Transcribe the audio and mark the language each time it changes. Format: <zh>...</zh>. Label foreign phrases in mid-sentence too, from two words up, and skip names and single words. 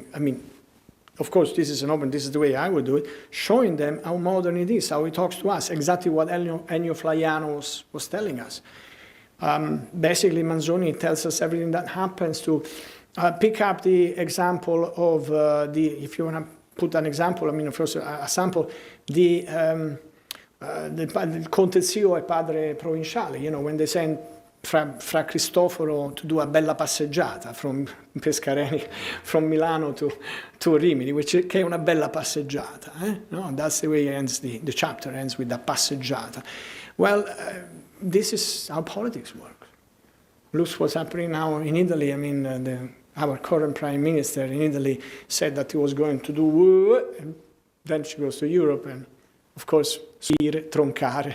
<en>I mean, of course, this is the way I would do it, showing them how modern it is, how he talks to us, exactly what Ennio Flaiano was telling us. Basically, Manzoni tells us everything that happens. To pick up the example of if you want to put an example, I mean, first a sample, the Conte Zio e Padre Provinciale, you know, when they send Fra Cristoforo to do a</en> <it>bella passeggiata</it> <en>from Pescareni, from Milano to Rimini,</en> <it>che è una bella passeggiata.</it> <en>No, that's the way it ends, the chapter ends with a passeggiata. Well, this is how politics works. Look what's happening now in Italy. I mean, our current prime minister in Italy said that he was going to do, and then she goes to Europe, and of course, troncare.</en>